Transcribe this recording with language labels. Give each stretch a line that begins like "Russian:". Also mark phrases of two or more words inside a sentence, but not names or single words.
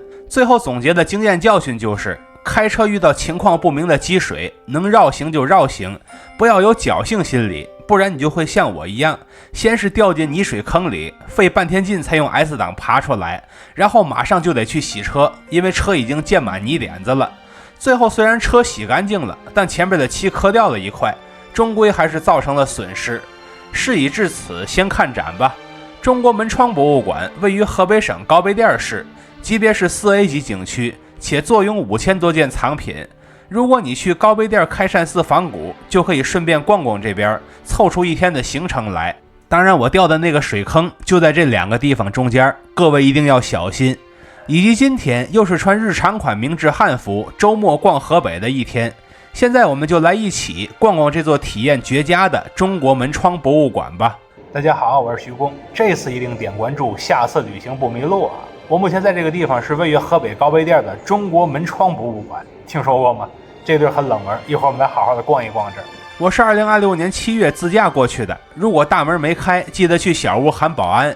Chinese: 最後總結的經驗教訓就是，開車遇到情況不明的積水，能繞行就繞行，不要有僥倖心理，不然你就會像我一樣，先是掉進泥水坑裡，費半天勁才用 S 檔爬出來，然後馬上就得去洗車，因為車已經濺滿泥點子了。最後雖然車洗乾淨了，但前面的漆磕掉了一塊，終歸還是造成了損失。事已至此，先看展吧。中國門窗博物館位於河北省高碑店市，级別是4A 級景區，且坐擁5000多件藏品。如果你去高碑店開善寺仿古，就可以順便逛逛這邊，湊出一天的行程來。当然，我掉的那個水坑就在這2個地方中間，各位一定要小心。以及今天又是穿日常款明制漢服，周末逛河北的一天。现在我们就来一起逛逛这座体驗絕佳的中國門窗博物館吧。大家好，我是徐工，這次一定點關注，下次旅行不迷路啊！我目前在這個地方是位於河北高碑店的中國門窗博物館，聽說過嗎？這地兒很冷門，一會兒我們來好好的逛一逛這兒。我是2026年7月自駕過去的，如果大門沒開，記得去小屋喊保安。